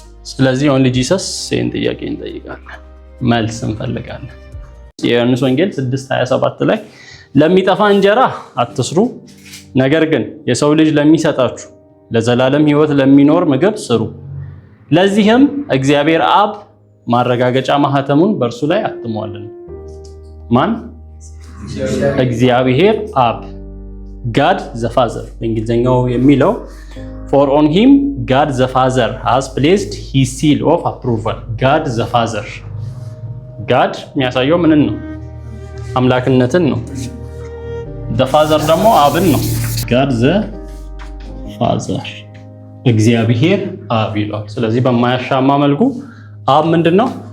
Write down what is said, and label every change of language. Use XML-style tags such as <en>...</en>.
<am>ስለዚህ ኦንሊ ጂሰስ ይህን ጥያቄ እንጠይቃለን፣ መልስ እንፈልጋለን። የዮሐንስ ወንጌል 6:27 ላይ ለሚጠፋ እንጀራ አትስሩ፣ ነገር ግን የሰው ልጅ ለሚሰጣችሁ ለዘላለም ሕይወት ለሚኖር ምግብ ስሩ። ለዚህም እግዚአብሔር አብ ማረጋገጫ ማህተሙን በእርሱ ላይ አትሟልና። ማን? እግዚአብሔር አብ። ጋድ ዘ ፋዘር በእንግሊዝኛው የሚለው</am> <en>for on him God the Father has placed his seal of approval. God the Father.</en> <am>God የሚያሳየው ምንን ነው? አምላክነትን ነው። the Father ደግሞ አብን ነው። God the Father እግዚአብሔር አብ ይላል። ስለዚህ በማያሻማ መልኩ አብ ምንድነው?</am>